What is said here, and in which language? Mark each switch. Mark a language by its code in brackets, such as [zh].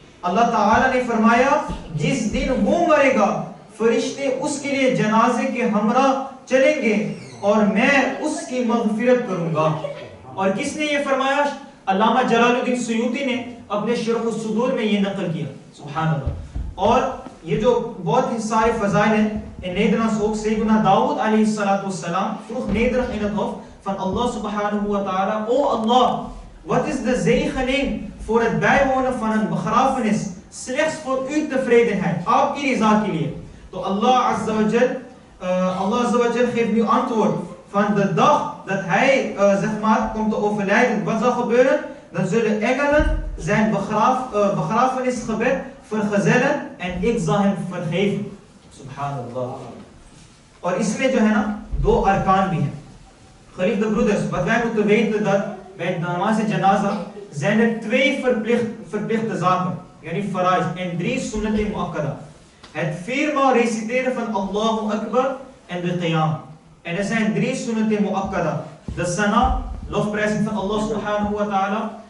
[ur] اللہ تعالی نے فرمایا جس دن وہ مرے گا فرشتے اس کے لیے جنازے کے ہمراہ چلیں گے اور میں اس کی مغفرت کروں گا. اور کس نے یہ فرمایا؟ علامہ جلال الدین سیوطی نے اپنے شرح الصدور میں یہ نقل کیا. سبحان اللہ. اور یہ جو بہت ہی سارے فضائل ہیں, [nl] in Nederlands ook Sayyidina Dawood alayhi salatu wassalam vroeg nederig in het hof van Allah subhanahu wa ta'ala, o Allah, wat is de zegening voor het bijwonen van een begrafenis slechts voor uw tevredenheid, [ur] aapki riza ke liye. [nl] To Allah azza wa jal geeft nu antwoord van de dag dat hij zeg maar komt te overlijden. Wat zal gebeuren? Dan zullen engelen zijn begrafenisgebed vergezellen en ik zal hem vergeven. Subhanallah. [ur] اور اس میں جو ہے نا 2 ارکان بھی ہیں. [nl] Geliefde de broeders, wat wij moeten weten dat bij de namaz janaza zijn er 2 verplichte zaken, yani faraiz, en 3 sunnat muakkada. Het 4 maal reciteren van Allahu Akbar en de qiyam. En er zijn 3 sunnat muakkada. De sana, lofprijzing van Allah subhanahu wa ta'ala.